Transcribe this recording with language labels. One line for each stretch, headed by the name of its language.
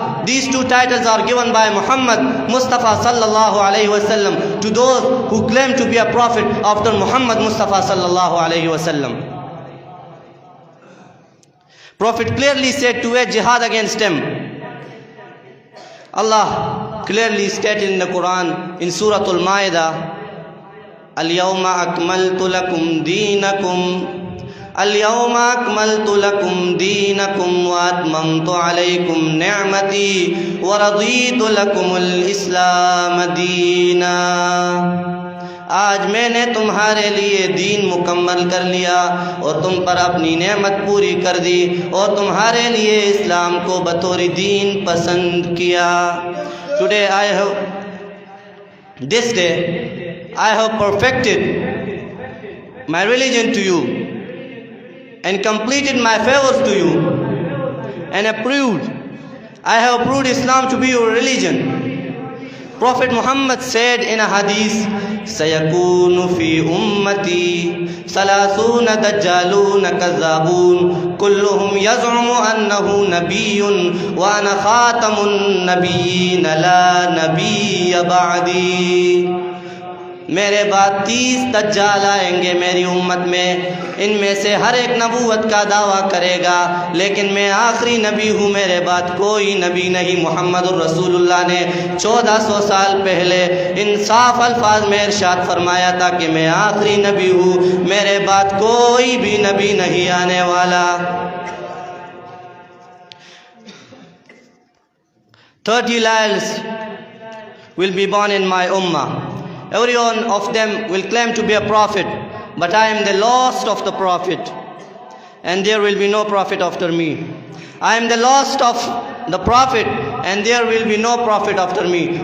English: These two titles are given by Muhammad Mustafa sallallahu alayhi wasallam to those who claim to be a prophet after Muhammad Mustafa sallallahu alayhi wasallam. Prophet clearly said to wage jihad against them. Allah clearly stated in the Quran in Surah Al-Ma'idah,
Arabic: اليوم أكملت لكم دينكم اليوم أكملت لكم دينكم وأتممت عليكم نعمتي ورضيت لكم الإسلام دينا.
Urdu: آج میں نے تمہارے لیے دین مکمل کر لیا اور تم پر اپنی نعمت پوری کر دی اور تمہارے لیے اسلام کو بطور دین پسند کیا.
English: Today I have, this day I have perfected my religion to you and completed my favors to you and I have approved Islam to be your religion. Prophet Muhammad said in a hadith,
Arabic: سيكون في أمتي 30 دجالون كذابون كلهم يزعم أنه نبي وأنا خاتم النبيين لا نبي بعدي.
Urdu: میرے بعد 30 دجال آئیں گے میری امت میں، ان میں سے ہر ایک نبوت کا دعویٰ کرے گا، لیکن میں آخری نبی ہوں، میرے بعد کوئی نبی نہیں. محمد الرسول اللہ نے 1400 سال پہلے ان صاف الفاظ میں ارشاد فرمایا تھا کہ میں آخری نبی ہوں، میرے بعد کوئی بھی نبی نہیں آنے والا.
English: 30 liars will be born in my ummah. Every one of them will claim to be a prophet, but I am the last of the prophet, and there will be no prophet after me. I am the last of the prophet, and there will be no prophet after me.